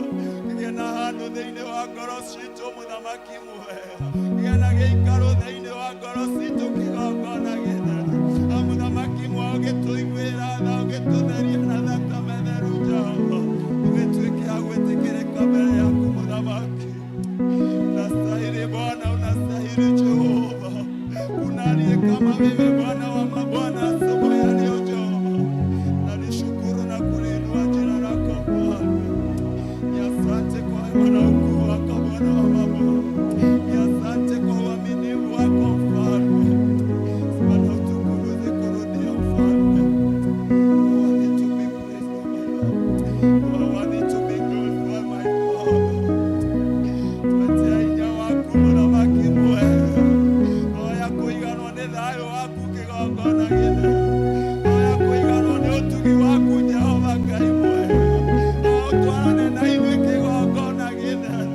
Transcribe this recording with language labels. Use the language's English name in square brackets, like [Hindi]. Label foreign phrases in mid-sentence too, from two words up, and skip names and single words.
[Kikuyu] Gĩe na handũ thĩinĩ wa ngoro citũ mũthamaki mwega. Gĩe na gĩikaro thĩinĩ wa ngoro citũ kĩgongona gĩtheru. Mũthamaki mwega ũgĩtũiguĩra tha ũgĩtũtheria na thakame theru Jehova. Ũgĩtuĩke ya gwĩtĩkĩrĩka mbere yaku mũthamaki. [Swahili] Unastahili Bwana, unastahili Jehova. Unaliye kama wewe Bwana wa mabwana asubuhi ya leo Jehova. Nalishukuru na kuliinua jina lako Bwana. Ni asante kwa wema na ukuu wako Bwana wa mabwana. Ni asante kwa uaminifu wako Mfalme. Sifa na utukufu zikurudia Mfalme. [English] Worthy to be praised, my Lord. Worthy to be glorified, my Father. [Kikuyu] Tumetea inya waku mũthamaki mwega. Roho ya kũiganwo nĩ thayũ waku kĩgongona gĩtheru. Roho ya kũiganwo nĩ ũtugi waku Jehova Ngai mwega. Ũtwarane na ithuĩ kĩgongona gĩtheru.